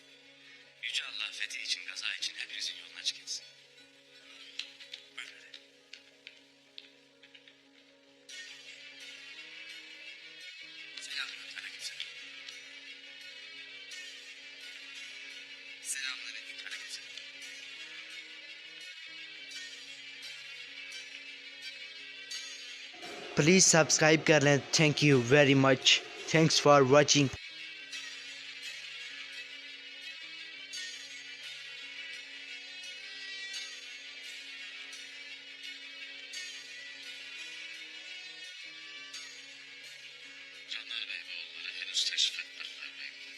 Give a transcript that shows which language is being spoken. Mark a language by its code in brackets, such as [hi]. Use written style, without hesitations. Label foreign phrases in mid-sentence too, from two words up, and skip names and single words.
[tr] Yüce Allah fethi için, gaza için hepinizin yolunu açık etsin. Buyurun hadi. Selamünaleyküm. Aleykümselam. Selamünaleyküm. Aleykümselam. [en] please subscribe [hi] कर लें। [en] Thank you very much. Thanks for watching. [tr] Canlar Bey ve oğulları henüz teşrif etmediler bey.